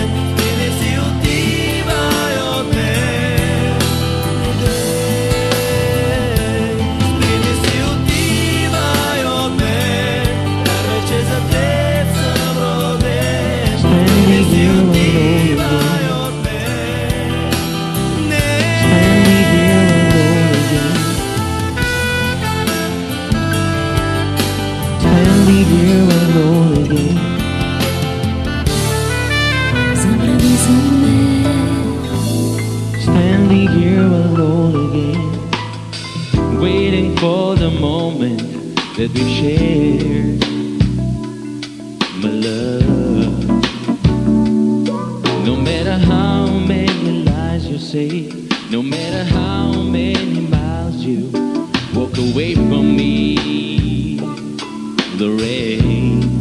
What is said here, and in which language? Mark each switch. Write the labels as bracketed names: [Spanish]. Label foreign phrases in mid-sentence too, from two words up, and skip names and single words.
[Bulgarian] Спри, не си отивай от мен, спри, не си отивай от мен, вярвай, че за теб съм роден. Спри, не си отивай от мен, не. [English] Standing here alone again. [Bulgarian] Забрави за мен. [English] Standing here alone again. Waiting for the moment that we share. My love. No matter how many lies you say, no matter how many miles you walk away from me, the rain.